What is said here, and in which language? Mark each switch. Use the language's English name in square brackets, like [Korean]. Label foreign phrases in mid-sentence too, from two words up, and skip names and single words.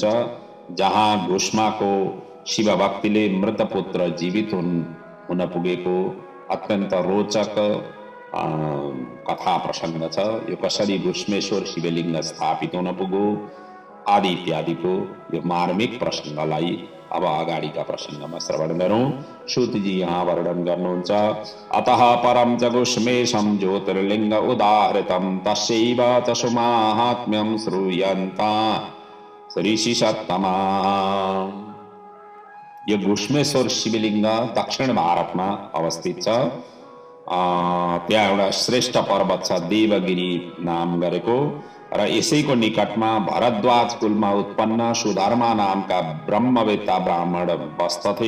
[Nepali] जहाँ घुष्माको शिवभक्तिले मृतपुत्र जीवित हुन पुगेको अत्यन्त रोचक कथा प्रसङ्ग छ। यो कसरी घुष्मेश्वर शिवलिङ्ग स्थापित हुन पुग्यो आदि इत्यादिको यो मार्मिक प्रसङ्गलाई अब अगाडिका प्रसङ्गमा श्रवण गरौँ। सूतजी यहाँ वर्णन गर्नुहुन्छ। [Sanskrit] अतः परं च घुष्मेशं ज्योतिर्लिङ्ग उदाहृतं तस्यैव च सुमाहात्म्यं श्रूयन्ता ऋषि सत्तमा। [Nepali] यो घुष्मेश्वर शिवलिङ्ग दक्षिण भारतमा अवस्थित छ। त्यहाँ एउटा श्रेष्ठ पर्वत छ देवगिरी नाम गरेको र यसैको निकटमा भरद्वाज कुलमा उत्पन्न सुधर्मा नामका ब्रह्मवेत्ता ब्राह्मण बस्दथे।